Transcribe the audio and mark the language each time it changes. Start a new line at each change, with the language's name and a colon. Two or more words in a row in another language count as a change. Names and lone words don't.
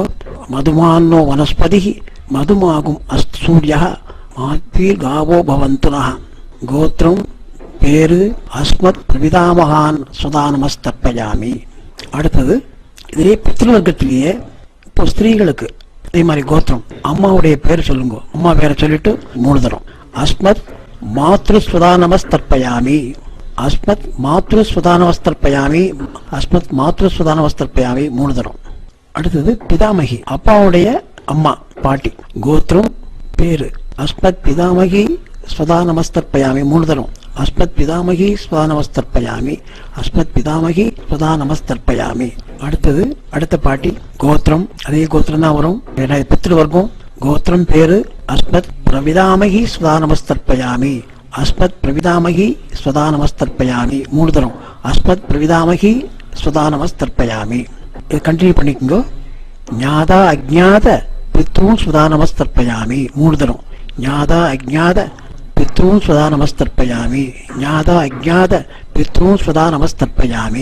Sanskrit: मधुमान्नो वनस्पतिः मधुमान् अस्तु सूर्यः माध्वीः गावः भवन्तुनः.
Tamil: கோத்திரம் பேரு
Sanskrit: अस्मत् प्रपितामहान् स्वधा नमस्तर्पयामि.
Tamil: அடுத்தது இதே பித்ருவர்க்கத்திலேயே இப்போ ஸ்திரீகளுக்கு அதே மாதிரி கோத்திரம் அம்மாவுடைய பேர் சொல்லுங்க. அம்மா பேரை சொல்லிட்டு 3 தரம்.
Sanskrit: अस्मत् मातृ स्वधा नमस्तर्पयामि. अस्मत् मातृ स्वधा नमस्तर्पयामि. अस्मत् मातृ स्वधा नमस्तर्पयामि 3 தரம்.
Tamil: அடுத்தது பிதாமகி அப்பாவுடைய அம்மா பாட்டி. கோத்திரம் பேரு
Sanskrit: अस्मत् पितामही स्वधा नमस्तर्पयामि 3 தரம். अस्मत् पितामही स्वधा नमस्तर्पयामि, अस्मत् पितामही स्वधा नमस्तर्पयामि.
Tamil: அடுத்தது அடுத்த பாட்டி கோத்திரம், அதே கோத்திரம் தான் வரும், பித்ரு வர்க்கம். கோத்திரம் பேரு
Sanskrit: अस्मत् प्रपितामही स्वधा नमस्तर्पयामि, अस्मत् प्रपितामही स्वधा नमस्तर्पयामि. 3 தரம் अस्मत् प्रपितामही स्वधा नमस्तर्पयामि.
Tamil: இது கண்டினியூ பண்ணிக்கோங்க.
Sanskrit: ज्ञात अज्ञात पितॄन् स्वधा नमस्तर्पयामि. 3 தரம் ज्ञात अज्ञात पितॄन् स्वधा नमस्तर्पयामि, ज्ञात अज्ञात पितॄन् स्वधा नमस्तर्पयामि.